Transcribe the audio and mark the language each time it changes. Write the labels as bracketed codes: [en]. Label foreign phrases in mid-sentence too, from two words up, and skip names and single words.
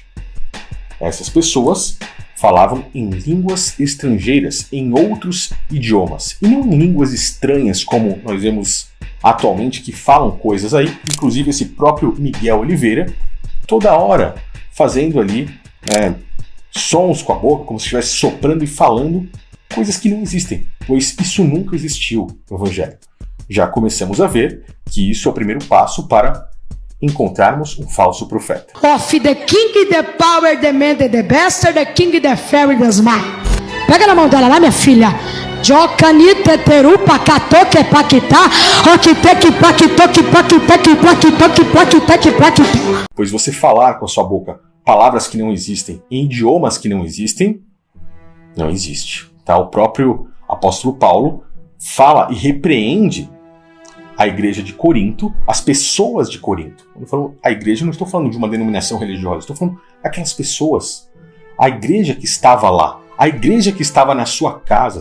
[pt] Essas pessoas falavam em línguas estrangeiras, em outros idiomas, e não em línguas estranhas como nós vemos atualmente que falam coisas aí, inclusive esse próprio Miguel Oliveira, toda hora fazendo ali sons com a boca, como se estivesse soprando e falando coisas que não existem, pois isso nunca existiu no Evangelho. Já começamos a ver que isso é o primeiro passo para encontrarmos um falso profeta. Of the king, the power, the man, the bastard, the king, the fairy, the smile. Pega na mão dela lá, minha filha. Jocanite terupa katoke pakita, okiteki pakitoki pakiteki pakitoki pakiteki pakita. Pois você falar com a sua boca palavras que não existem, em idiomas que não existem, não existe. Tá? O próprio apóstolo Paulo fala e repreende a igreja de Corinto, as pessoas de Corinto. Quando eu falo a igreja, não estou falando de uma denominação religiosa, estou falando aquelas pessoas, a igreja que estava lá, a igreja que estava na sua casa.